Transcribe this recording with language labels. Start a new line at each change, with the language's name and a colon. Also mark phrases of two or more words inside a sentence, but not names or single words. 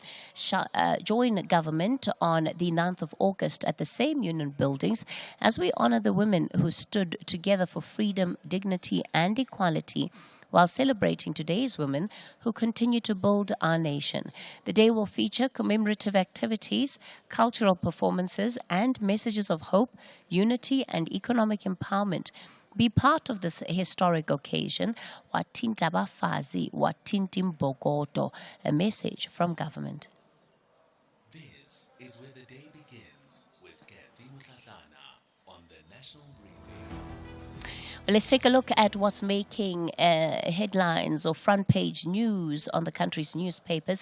English: Join government on the 9th of August at the same Union Buildings as we honor the women who stood together for freedom, dignity, and equality, while celebrating today's women who continue to build our nation. The day will feature commemorative activities, cultural performances, and messages of hope, unity, and economic empowerment. Be part of this historic occasion.
Zulu: Watinta bafazi, watinti mbokodo,
English: a message from government. This is where the day begins with Kathy Mutlatlana on the National Briefing. Let's take a look at what's making headlines or front page news on the country's newspapers.